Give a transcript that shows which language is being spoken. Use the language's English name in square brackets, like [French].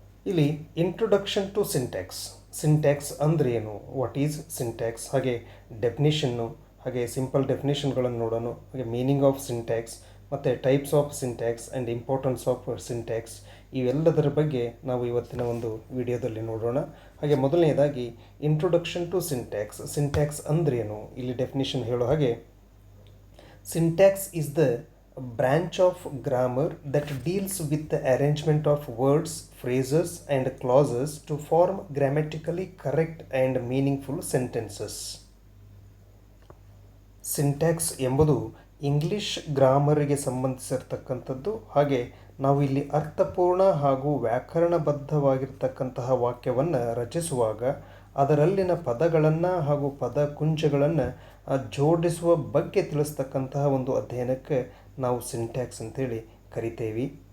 [Kannada] ಇಲ್ಲಿ introduction to syntax. Syntax ಅಂದರೆ ಏನು, [English] what is syntax, [Kannada] ಹಾಗೆ ಡೆಫಿನಿಷನ್ನು, ಹಾಗೆ ಸಿಂಪಲ್ ಡೆಫಿನಿಷನ್ಗಳನ್ನು ನೋಡೋಣ, ಹಾಗೆ ಮೀನಿಂಗ್ ಆಫ್ ಸಿಂಟ್ಯಾಕ್ಸ್ ಮತ್ತು types of syntax and importance of syntax, ಇವೆಲ್ಲದರ ಬಗ್ಗೆ ನಾವು ಇವತ್ತಿನ ಒಂದು ವಿಡಿಯೋದಲ್ಲಿ ನೋಡೋಣ. ಹಾಗೆ ಮೊದಲನೇದಾಗಿ ಇಂಟ್ರೊಡಕ್ಷನ್ ಟು ಸಿಂಟ್ಯಾಕ್ಸ್. ಸಿಂಟ್ಯಾಕ್ಸ್ ಅಂದ್ರೇನು, ಇಲ್ಲಿ ಡೆಫಿನಿಷನ್ ಹೇಳೋ ಹಾಗೆ, [English] Syntax is the branch of grammar that deals with the arrangement of words, phrases and clauses to form grammatically correct and meaningful sentences. [Kannada] Syntax ಎಂಬುದು ಇಂಗ್ಲಿಷ್ ಗ್ರಾಮರಿಗೆ ಸಂಬಂಧಿಸಿರ್ತಕ್ಕಂಥದ್ದು. ಹಾಗೆ ನಾವು ಇಲ್ಲಿ ಅರ್ಥಪೂರ್ಣ ಹಾಗೂ ವ್ಯಾಕರಣಬದ್ಧವಾಗಿರ್ತಕ್ಕಂತಹ ವಾಕ್ಯವನ್ನು ರಚಿಸುವಾಗ ಅದರಲ್ಲಿನ ಪದಗಳನ್ನು ಹಾಗೂ ಪದಕುಂಚಗಳನ್ನು ಜೋಡಿಸುವ ಬಗ್ಗೆ ತಿಳಿಸ್ತಕ್ಕಂತಹ ಒಂದು ಅಧ್ಯಯನಕ್ಕೆ ನಾವು ಸಿಂಟ್ಯಾಕ್ಸ್ ಅಂತೇಳಿ ಕರಿತೇವೆ.